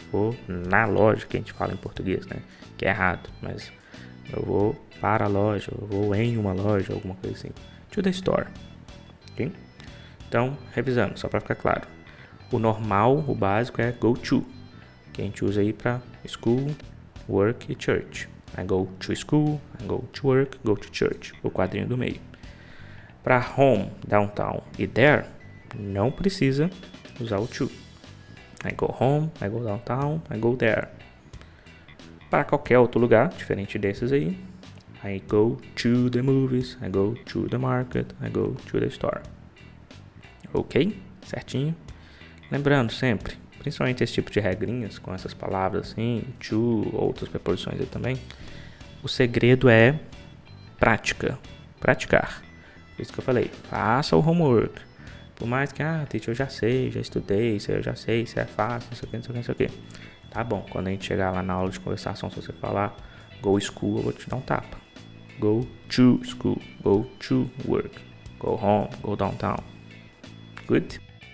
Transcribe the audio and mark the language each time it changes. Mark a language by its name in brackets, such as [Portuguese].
[Portuguese] Vou na loja, que a gente fala em português, né? Que é errado, mas eu vou para a loja, eu vou em uma loja, alguma coisa assim. [English] To the store. [Portuguese] Ok? Então, revisando, só para ficar claro. O normal, o básico é go to, que a gente usa aí para school, work e church. [English] I go to school, I go to work, go to church. [Portuguese] O quadrinho do meio. Para home, downtown e there, não precisa usar o to. [English] I go home, I go downtown, I go there. [Portuguese] Para qualquer outro lugar, diferente desses aí, [English] I go to the movies, I go to the market, I go to the store. Ok? Certinho? [Portuguese] Lembrando sempre, principalmente esse tipo de regrinhas, com essas palavras assim, to, outras preposições aí também, o segredo é prática, praticar. Por isso que eu falei, faça o homework. Por mais que, teacher, eu já sei, já estudei, isso eu já sei, isso é fácil, não sei o que, não sei o que, não sei o que. Tá bom, quando a gente chegar lá na aula de conversação, se você falar [English] go school, [Portuguese] eu vou te dar um tapa. [English] Go to school, go to work, go home, go downtown. Good?